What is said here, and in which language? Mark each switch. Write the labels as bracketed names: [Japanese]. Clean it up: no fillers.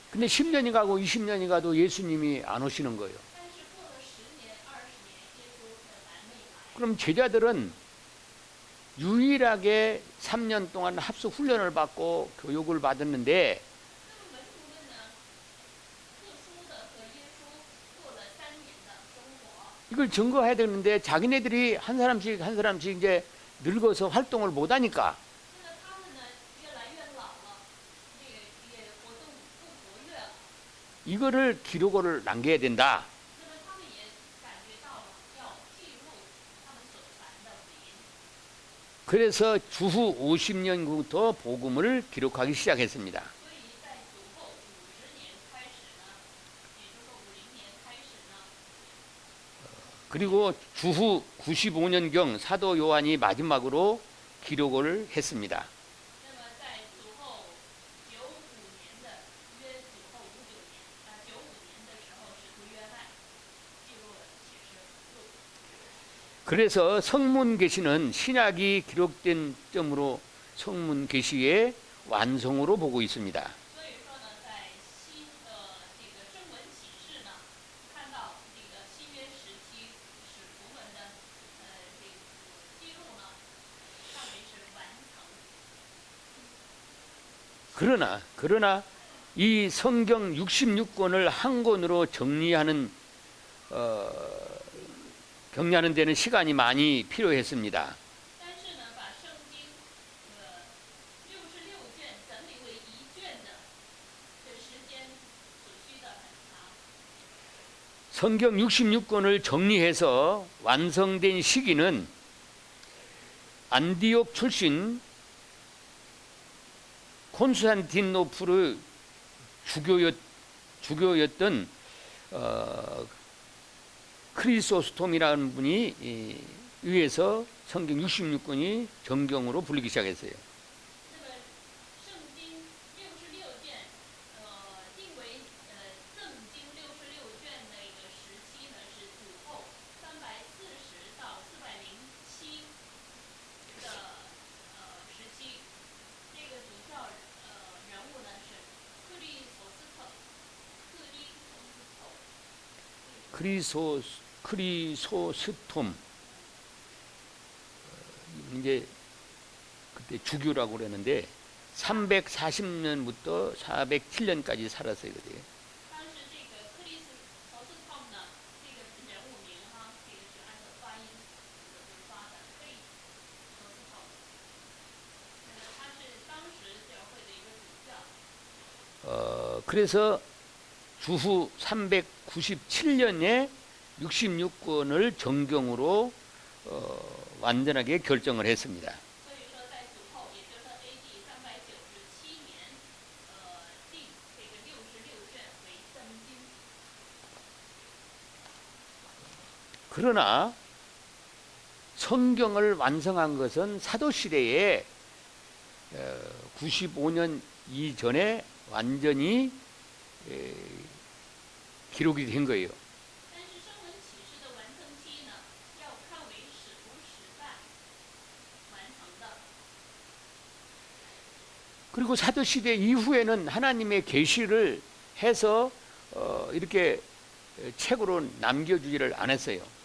[Korean] 근데 10년이 가고 20년이 가도 예수님이 안 오시는 거예요. [Chinese] 但是过了10年、20年，耶稣还没来。 [Korean] 그럼 제자들은 유일하게 3년 동안 합숙 훈련을 받고 교육을 받았는데 [Chinese] 那么门徒们呢，特殊的和耶稣过了3年的生活， [Korean] 이걸 증거해야 되는데 자기네들이 한 사람씩 이제 늙어서 활동을 못 하니까 [Chinese] 现在他们呢越来越老了，这个也活动不活跃了。 [Korean] 이거를 기록을 남겨야 된다. [Chinese] 那么他们也感觉到了要记录他们所传的福音， [Korean] 그래서 주후 50년부터 복음을 기록하기 시작했습니다. [Chinese] 所以在主后50年开始呢，也就是说50年开始呢， [Korean] 그리고 주후 95년경 사도 요한이 마지막으로 기록을 했습니다. [Chinese] 那么在主后95年的约主后95年的时候，使徒约翰记录了启示录。 [Korean] 그래서 성문 계시는 신약이 기록된 점으로 성문 계시의 완성으로 보고 있습니다. [Chinese] 所以说呢，在新的这个圣文启示呢，看到这个新约时期使徒们的这个记录呢，看为是完成。 [Korean] 그러나 이 성경 66권을 한 권으로 정리하는 정리하는 데는 시간이 많이 필요했습니다. [Chinese] 但是呢，把圣经66卷整理为一卷的，这时间所需的很长。 [Korean] 성경 66권을 정리해서 완성된 시기는 안디옥 출신 콘스탄티노플의 주교였던 크리소스톰이라는 분이 의해서 성경 66권이 정경으로 불리기 시작했어요. [Chinese] 那么圣经66卷，定为正经66卷的一个时期呢，是主后340到407的时期。这个主教人物呢是克利索斯特。 [Korean] 크리소스톰 이제 그때 주교라고 그러는데 340년부터 407년까지 살았어요. 그때. [Chinese] 当时这个克里斯陶斯汤呢，这个人物名哈，这个是按照发音发的克里陶斯汤。他是当时教会的一个主教。 [Korean] 그래서 주후 397년에 66권을 정경으로 완전하게 결정을 했습니다. [Chinese] 所以说，在主后，也就是说 A.D. 397年，定这个66卷为正经。 [Korean] 그러나 성경을 완성한 것은 사도시대에 95년 이전에 완전히 기록이 된 거예요. [Chinese] 但是圣文启示的完成期呢，要看为使徒时代完成的。 [Korean] 그리고 사도시대 이후에는 하나님의 계시를 해서 이렇게 책으로 남겨주지를 않았어요.